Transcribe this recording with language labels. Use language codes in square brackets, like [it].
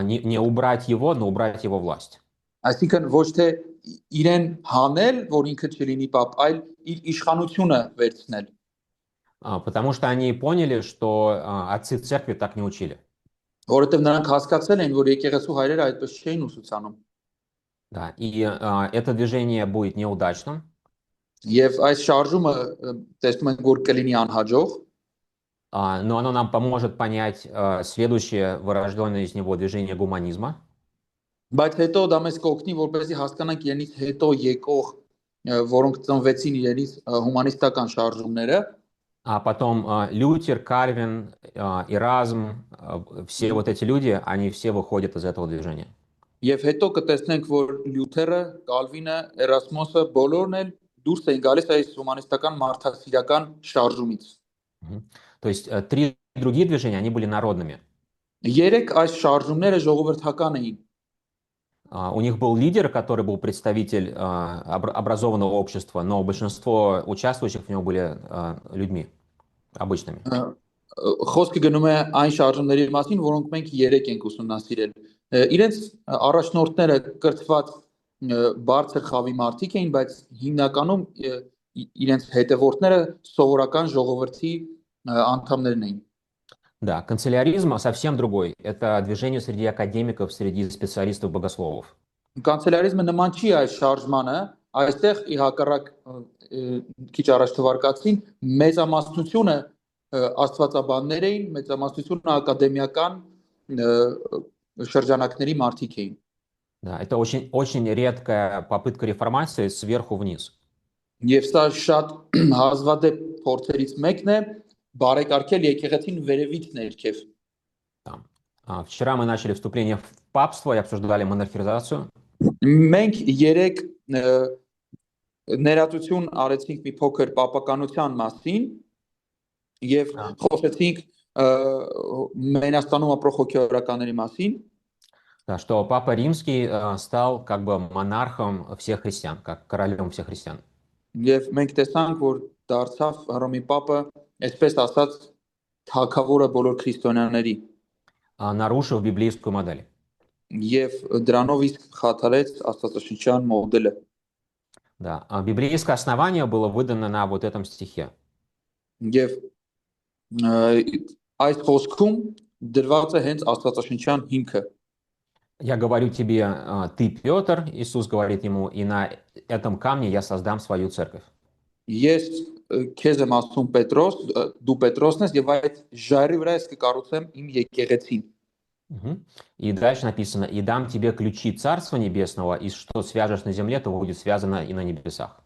[ru] Не убрать его, но убрать его власть. [hy] Այսինքն ոչ թե իրեն հանել, որ ինքը չլինի պապ, այլ իր իշխանությունը վերցնել։ [ru] Потому что они поняли, что отцы церкви так не учили. [hy] Որովհետև նրանք հասկացել են, որ եկեղեցու հայրերը այդպես չէին ուսուցանում։ [ru] Да, и это движение будет неудачным. [hy] Եվ այս շարժումը տեսնում ենք, որ կլինի անհաջող, [ru] но оно нам поможет понять следующее вырожденное из него движение гуманизма. [hy] Բայց հետո դա մեզ կօգնի, որպեսզի հասկանանք իրենից հետո եկող, որոնք ծնվեցին իրենից հումանիստական շարժումները։ [ru] А потом Лютер, Кальвин, Эразм, все вот эти люди, они все выходят из этого движения. [hy] Եվ հետո կտեսնենք, որ Լյութերը, Կալվինը, Էրասմոսը բոլորն էլ դուրս էին գալիս այս հումանիստական մարդասիրական շարժումից։ [ru] То есть 3 другие движения, они были народными. [hy] Երեք այս շարժումները ժողովրդական էին։ [ru] У них был лидер, который был представитель образованного общества, но большинство участвующих в нем были людьми обычными. [hy] Խոսքը գնում է այն շարժումների մասին, որոնք մենք երեք ենք ուսումնասիրել։ Իրենց առաջնորդները կրթված բարձր խավի մարդիկ էին, բայց հիմնականում իրենց հետևորդները սովորական ժողովրդի անդամներն էին։ [ru] Да, канцеляризм совсем другой. Это движение среди академиков, среди специалистов-богословов. [hy] Կանցելարիզմը նման չի այս շարժմանը, այստեղ ի հակառակ քիչ առաջ թվարկածին մեծամասնությունը աստվածաբաններ էին, մեծամասնությունը ակադեմիական շրջանակների մարդիկ էին։ [ru] Да, это очень редкая попытка реформации сверху вниз. [hy] Եվ սա շատ հազվադեպ փորձերից մեկն է բարեկարգել եկեղեցին վերևից ներքև։ [ru] Да. Вчера мы начали вступление в папство и обсуждали монархизацию. [hy] Մենք երեք ներածություն արեցինք մի փոքր պապականության մասին եւ խոսեցինք Մենաստանում ապրող հոգեորականների մասին, [ru] Да, что Папа Римский стал как бы монархом всех христиан, как королем всех христиан. [hy] եւ մենք տեսանք, որ դարձավ Հռոմի Պապը, այսպես ասած, թագավորը բոլոր քրիստոնյաների [ru] Нарушив библейскую модель. [hy] եւ դրանով իսկ խաթարեց աստվածաշնչյան մոդելը։ [ru] Да. Библейское основание было выдано на вот этом стихе. [hy] Եվ այս խոսքում դրված է հենց աստվածաշնչյան հիմքը։ [ru] Я говорю тебе, ты Петр, Иисус говорит ему, и на этом камне я создам свою церковь. [hy] Ես քեզ եմ ասում Պետրոս, դու Պետրոսն ես եւ այդ ժայռի վրա ես կկառուցեմ իմ եկեղեցին։ [ru] И дальше написано, и дам тебе ключи Царства Небесного, и что свяжешь на земле, то будет связано и на небесах.